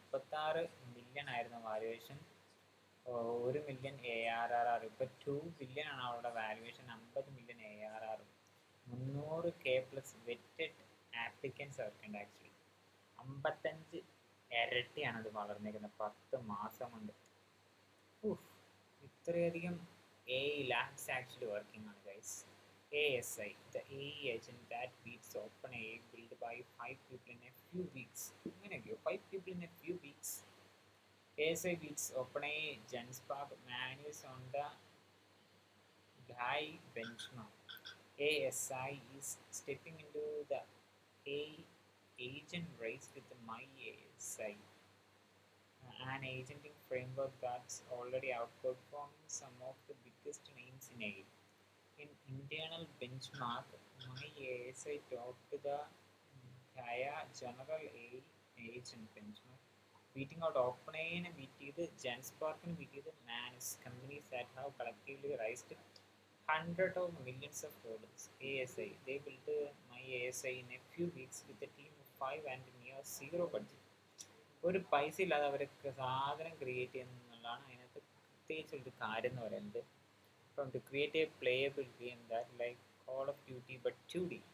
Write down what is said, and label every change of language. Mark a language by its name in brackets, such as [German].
[Malayalam] 36 million ആയിരുന്നു valuation. 1 million ARR. ഇപ്പം 2 billion ആണ് അവളുടെ valuation. 50 million ARR. 300K+ wetted applicants അവർക്കുണ്ട്. ആക്ച്വലി 55 ഇരട്ടിയാണ് അത് വളർന്നിരിക്കുന്നത് 10 മാസം കൊണ്ട്. [English] ഇത്രയധികം AI labs actually working on, guys. ASI, the AI agent that beats OpenAI, built by 5 people in a few weeks. അങ്ങനെയൊക്കെയോ 5 people in a few weeks. ASI beats OpenAI GenSpark manuals on the high benchmark. ASI is stepping into the AI agent race with MyASI, an agentic framework that's already outperforming some of the biggest names in AI. In internal benchmark, MyASI topped the Gaia General AI agent benchmark, beating out OpenAI and beat GenSpark and beat Manus, companies that have collectively raised hundreds of millions of dollars. ASI, they built MyASI in a few weeks with a team of 5 and near zero budget. [Malayalam] ഒരു പൈസ ഇല്ലാതെ അവർക്ക് സാധനം create ചെയ്യുന്നതാണ് അതിനകത്ത് പ്രത്യേകിച്ചൊരു കാര്യം എന്ന് പറയുന്നത്. [English] ഇപ്പം to create a playable game that like call of duty but 2D.